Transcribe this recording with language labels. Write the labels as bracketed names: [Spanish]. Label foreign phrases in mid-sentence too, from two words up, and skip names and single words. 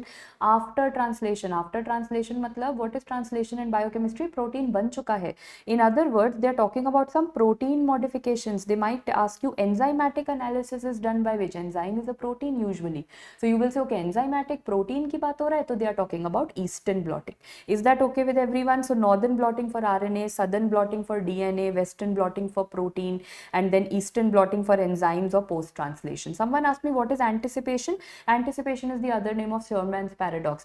[English] After translation. After translation matlab, what is translation in biochemistry? [Hindi] Protein बन चुका है. [English] In other words, they are talking about some protein modifications. They might ask you enzymatic analysis is done by which? Enzyme is a protein usually. So you will say, okay, enzymatic protein [Hindi] की बात हो रहा है, [English] so they are talking about Eastern blotting. Is that okay with everyone? So northern blotting for RNA, southern blotting for DNA, western blotting for protein, and then eastern blotting for enzymes or post-translation. Someone asked me, what is anticipation? Anticipation is the other name of Sherman's paradox.